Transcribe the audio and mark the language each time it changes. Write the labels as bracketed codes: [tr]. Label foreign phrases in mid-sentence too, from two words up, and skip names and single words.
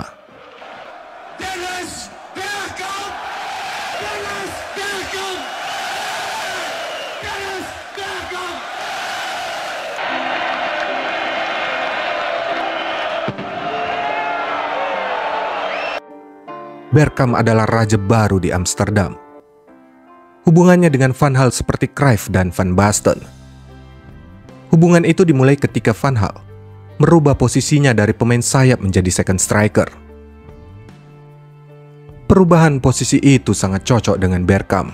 [id] Dennis Bergkamp! Dennis Bergkamp! Dennis Bergkamp! Bergkamp adalah raja baru di Amsterdam. Hubungannya dengan Van Gaal seperti Cruyff dan Van Basten. Hubungan itu dimulai ketika Van Gaal merubah posisinya dari pemain sayap menjadi [en] second striker. [id] Perubahan posisi itu sangat cocok dengan Bergkamp.